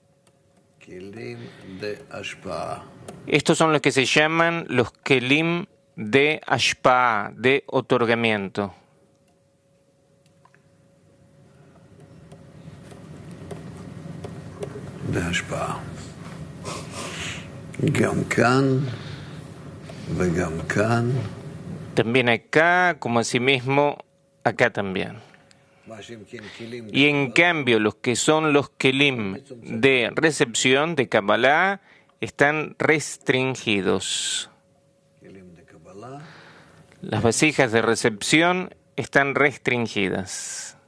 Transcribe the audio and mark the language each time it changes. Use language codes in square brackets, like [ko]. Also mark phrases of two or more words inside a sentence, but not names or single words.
[es] Estos son los que se llaman los kelim de ashpa, de otorgamiento. De ashpa. [he] גם כאן וגם כאן. [es] También acá, como asimismo, acá también. Y en cambio, los que son los kelim de recepción, de Kabbalah, están restringidos. Las vasijas de recepción están restringidas.